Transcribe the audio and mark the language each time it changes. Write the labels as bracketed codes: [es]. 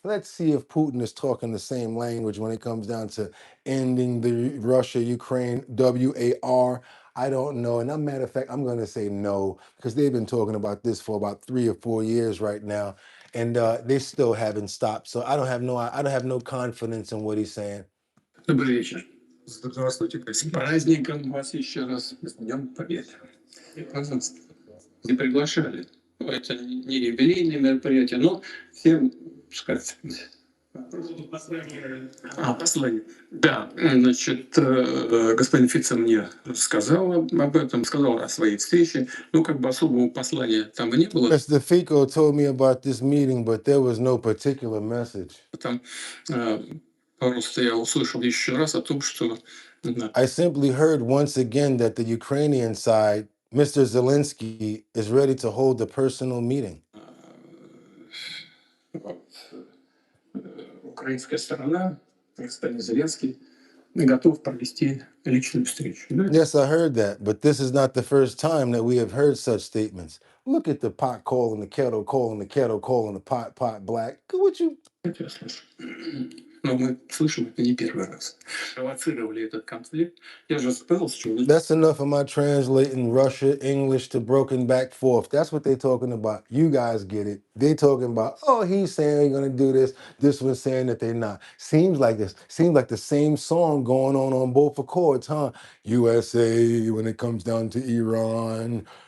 [en] Let's see if Putin is talking the same language when it comes down to ending the Russia-Ukraine WAR. I don't know. And a matter of fact, I'm going to say no, because they've been talking about this for about 3 or 4 years right now, and they still haven't stopped. So I don't have no confidence in what he's saying. [ru] Добрый вечер. Здравствуйте. С праздником вас еще раз. С Днем Победы. Пожалуйста. Не приглашали. Ну, это не юбилейное мероприятие, но всем, сказать, послание. Да, значит, господин Фица мне сказал об этом, сказал о своей встрече. Ну, как бы особого послания там и не было. [en] Mr. Fico told me about this meeting, but there was no particular message. [ru] Там просто я услышал еще раз о том, что... [en] I simply heard once again that the Ukrainian side, Mr. Zelensky, is ready to hold a personal meeting. [ru] Украинская сторона, господин Зеленский, готов провести личную встречу. [en] Yes, I heard that, but this is not the first time that we have heard such statements. Look at the pot calling the kettle, calling the kettle, calling the pot, pot black. What you? [ru] Это я слышу. Но мы слышим это не первый раз. Провоцировали этот конфликт. Я же сказал, что... [en] That's enough of my translating Russia, English to broken back forth. That's what they're talking about. You guys get it. They talking about, oh, he's saying they're going to do this. This one's saying that they're not. Seems like this. Seems like the same song going on both accords, huh? USA when it comes down to Iran.